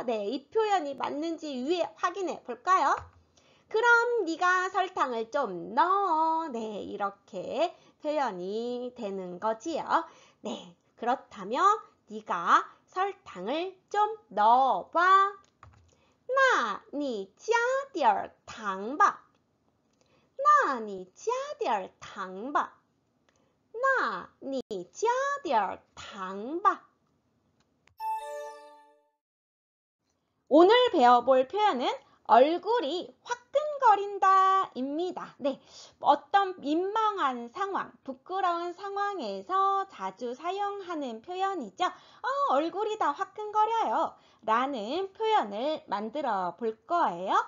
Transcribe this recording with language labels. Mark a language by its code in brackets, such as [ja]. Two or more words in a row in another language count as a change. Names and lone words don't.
[ko] 네, 이 표현이 맞는지 위에 확인해 볼까요? 그럼 네가 설탕을 좀 넣어. 네, 이렇게 표현이 되는 거지요. 네, 그렇다면 네가 설탕을 좀 넣어봐. [zh] 那你加点糖吧. 那你加点糖吧. 那你加点糖吧. [ko] 오늘 배워볼 표현은 얼굴이 화끈거린다 입니다. 네, 어떤 민망한 상황, 부끄러운 상황에서 자주 사용하는 표현이죠. 얼굴이 다 화끈거려요 라는 표현을 만들어 볼 거예요.